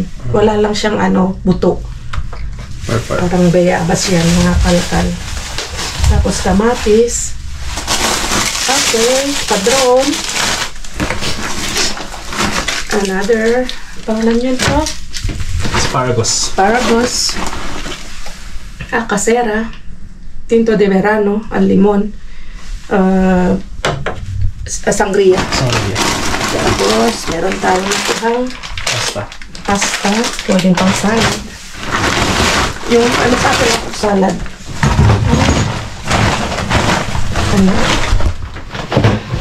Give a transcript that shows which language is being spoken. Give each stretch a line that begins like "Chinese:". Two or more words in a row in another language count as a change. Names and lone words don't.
Filipino: Wala lang siyang buto. Perfect. Parang bayabas yan, mga kalkal. Tapos kamatis. Okay, padron. Another, pangalan yun to? Asparagus. Casera. Tinto de verano, ang limon. Sangria. Tapos, meron tayong nakuhang pasta. Pwedeng pang salad. Yung sa akin ako salad.